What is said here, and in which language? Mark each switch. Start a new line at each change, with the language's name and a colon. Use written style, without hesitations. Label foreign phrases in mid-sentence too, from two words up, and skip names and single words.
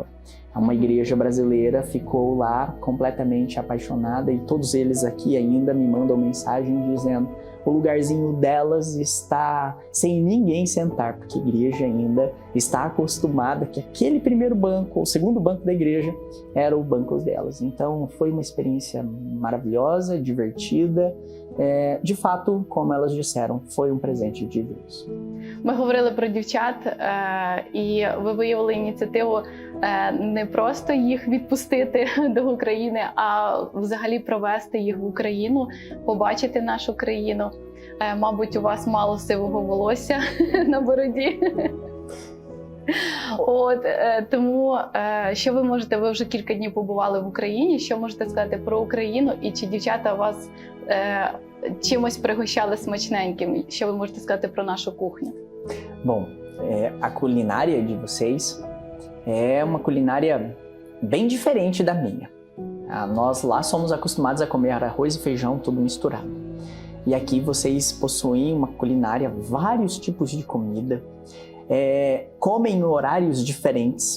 Portuguese: Uma igreja brasileira ficou lá completamente apaixonada e todos eles aqui ainda me mandam mensagem dizendo: o lugarzinho delas está sem ninguém sentar, porque a igreja ainda está acostumada que aquele primeiro banco, o segundo banco da igreja, era o banco delas. Então foi uma experiência maravilhosa, divertida. De fato, como elas disseram, foi um presente de Deus.
Ukrainian: Ми говорили про дівчат, і ви виявили ініціативу не просто їх відпустити до України, а взагалі провести їх в Україну, побачити нашу країну. Мабуть, у вас мало сивого волосся на бороді. Тому що ви можете, ви вже кілька днів побували в Україні, що можете сказати про Україну, і чи дівчата вас чимось пригощали смачненьким. Що ви можете сказати про нашу кухню?
Portuguese: Bom, a culinária de vocês é uma culinária bem diferente da minha. Nós lá somos acostumados a comer arroz e feijão tudo misturado. E aqui vocês possuem uma culinária, vários tipos de comida, comem em horários diferentes.